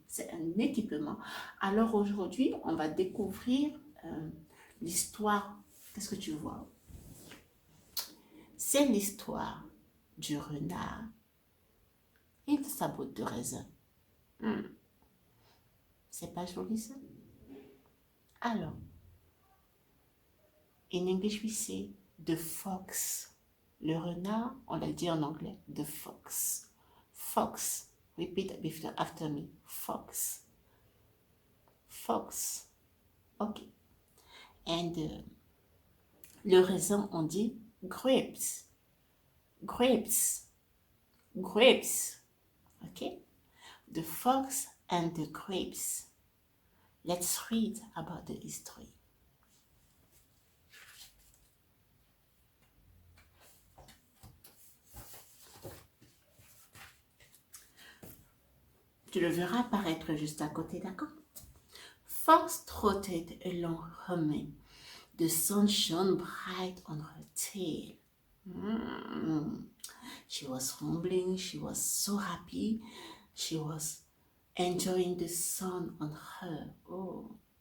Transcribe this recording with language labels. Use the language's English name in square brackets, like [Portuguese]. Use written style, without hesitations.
[French] C'est un équipement. Alors aujourd'hui, on va découvrir l'histoire. Qu'est-ce que tu vois? C'est l'histoire du renard et de sa botte de raisin. C'est pas joli ça? [English] Alors, in English we say the fox. [French] Le renard, on l'a dit en anglais, the fox. [English] Fox. Repeat after me. Fox. Fox. Ok. [French] And le raisin, on dit grapes. Grapes. Grapes. Ok. [English] The fox and the grapes. Let's read about the history. [French] Tu le verras apparaître juste à côté, d'accord? [English] Fox trotted along humming. The sun shone bright on her tail. She was humbling, she was so happy, she was enjoying the sun on her. Oh.